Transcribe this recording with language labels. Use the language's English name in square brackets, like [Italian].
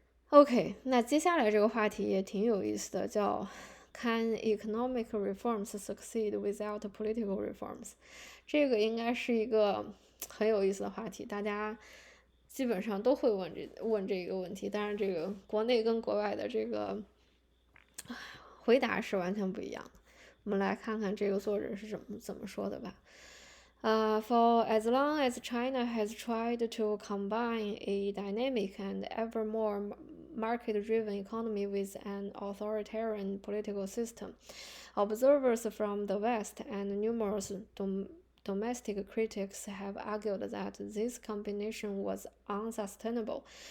[Chinese] OK， 那接下来这个话题也挺有意思的，叫 [English] Can economic reforms succeed without political reforms？ [Chinese] 这个应该是一个很有意思的话题，大家基本上都会问这个问题，当然这个国内跟国外的这个回答是完全不一样的。我们来看看这个作者是怎么说的吧。 [English] For as long as China has tried to combine a dynamic and ever more market-driven economy with an authoritarian political system, observers from the West and numerous domestic critics have argued that this combination was unsustainable.